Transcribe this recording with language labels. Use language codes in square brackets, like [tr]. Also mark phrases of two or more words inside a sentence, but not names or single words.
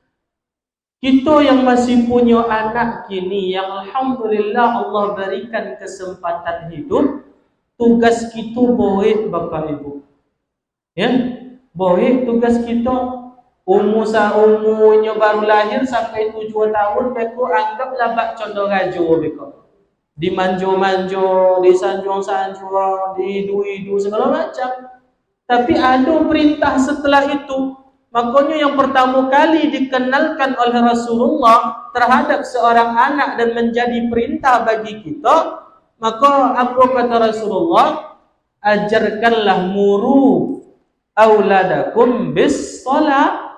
[id] Kita yang masih punya anak kini, yang alhamdulillah Allah berikan kesempatan hidup, tugas kita boleh Bapak Ibu. Ya, boleh tugas kita. Umurnya baru lahir sampai 7 tahun, [min] beko anggaplah bak condong rajo beko. Dimanjo-manjo, disanjung-sanjung, didu-idu segala macam. [id] Tapi ada perintah setelah itu. Makanya yang pertama kali dikenalkan oleh Rasulullah terhadap seorang anak dan menjadi perintah bagi kita, maka apa kata Rasulullah? [ar] Ajarkanlah مروا أولادكم بالصلاة.